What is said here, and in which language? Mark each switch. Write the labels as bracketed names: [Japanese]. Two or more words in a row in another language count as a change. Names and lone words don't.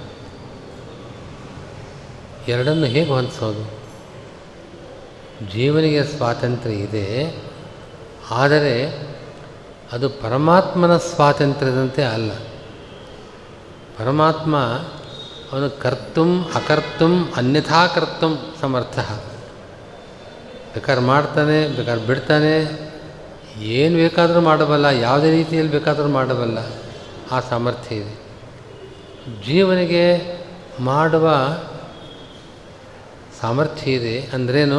[Kannada] ಎರಡನ್ನು ಹೇಗೆ ಹೊಂದಿಸೋದು? ಜೀವನಿಗೆ ಸ್ವಾತಂತ್ರ್ಯ ಇದೆ, ಆದರೆ ಅದು ಪರಮಾತ್ಮನ ಸ್ವಾತಂತ್ರ್ಯದಂತೆ ಅಲ್ಲ. ಪರಮಾತ್ಮ ಅವನು [Sanskrit] ಕರ್ತುಂ ಅಕರ್ತುಂ ಅನ್ಯಥಾ ಕರ್ತುಂ ಸಮರ್ಥ. [Kannada] ಬೇಕಾದ್ರೆ ಮಾಡ್ತಾನೆ, ಬೇಕಾದ್ರೆ ಬಿಡ್ತಾನೆ, ಏನು ಬೇಕಾದರೂ ಮಾಡಬಲ್ಲ, ಯಾವುದೇ ರೀತಿಯಲ್ಲಿ ಬೇಕಾದರೂ ಮಾಡಬಲ್ಲ, ಆ ಸಾಮರ್ಥ್ಯ ಇದೆ. ಜೀವನಿಗೆ ಮಾಡುವ ಸಾಮರ್ಥ್ಯ ಇದೆ ಅಂದ್ರೇನು?